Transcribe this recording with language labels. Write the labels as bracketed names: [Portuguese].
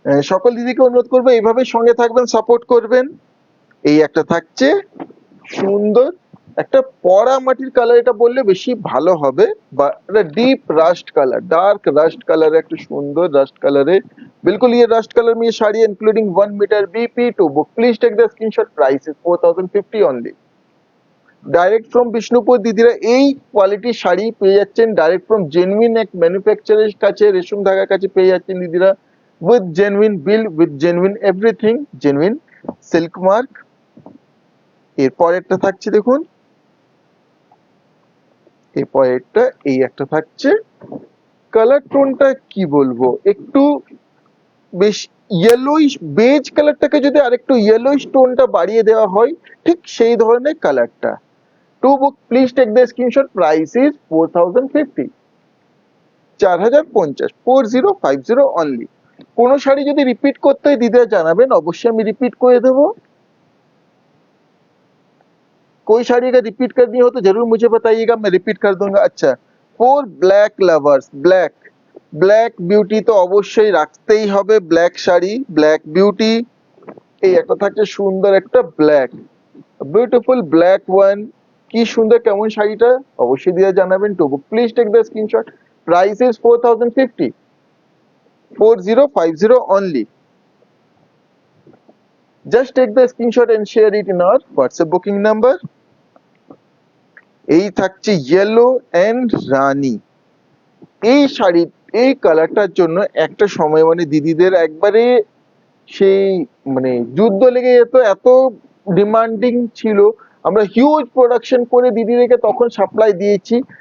[Bangla] সকল দিদিকে অনুরোধ করবো এইভাবে সঙ্গে থাকবেন, সাপোর্ট করবেন। এই একটা থাকছে সুন্দর একটা পড়া মাটির কালার, এটা বললে বেশি ভালো হবে, বা এটা deep rushed colour, [Hindi] dark Rust colour है, [Bangla] একটা সুন্দর রাস্ট কালারে, [Hindi] बिल्कुल ये रास्ट कलर में ये sari including 1 metre BP. [English] To book please take the screenshot, price is 4050 only. [Bangla] Direct from Bishnupur দিদিরা এই কোয়ালিটির শাড়ি পেয়ে যাচ্ছেন, ডাইরেক্ট ফ্রম জেনুইন এক ম্যানুফ্যাকচারের কাছে, রেশম ধাগার কাছে পেয়ে যাচ্ছেন দিদিরা, with genuine bill, with genuine everything, genuine silk mark. এরপর একটা থাকছে দেখুন, এরপর একটা এই একটা থাকছে, কালার টোনটা কি বলবো, একটু বেশ ইয়েলোইশ বেজ কালারটাকে যদি আরেকটু ইয়েলোইশ টোনটা বাড়িয়ে দেওয়া হয়, ঠিক সেই ধরনের কালারটা। [English] To book please take the screenshot, price is 4050, 4050, 4050 only. [Bangla] কোন শাড়ি যদি রিপিট করতে হয় দিদিরা জানাবেন, অবশ্যই আমি রিপিট করে দেবো। [Hindi] कोई साड़ी अगर रिपीट करनी हो तो जरूर मुझे बताइएगा, मैं रिपीट कर दूंगा। [Bangla] अच्छा, [English] for black lovers, [Bangla] black black beauty তো অবশ্যই রাখতেই হবে, ব্ল্যাক শাড়ি, ব্ল্যাক বিউটি। এই একটা থাকছে সুন্দর একটা ব্ল্যাক, বিউটিফুল ব্ল্যাক ওয়ান, কি সুন্দর, কেমন শাড়িটা অবশ্যই দিয়ে জানাবেন। [English] To book please take the screenshot, price is 4050, 4050 only. Just take the screenshot and share it in our WhatsApp booking number. [Bangla] এই থাকছে ইয়েলো এন্ড রানী, এই শাড়ি এই কালারটার জন্য একটা সময় মানে দিদিদের একবারে সেই মানে যুদ্ধ লেগে যেত, এত ডিমান্ডিং ছিল, আমরা হিউজ প্রোডাকশন করে দিদিদেরকে তখন সাপ্লাই দিয়েছি।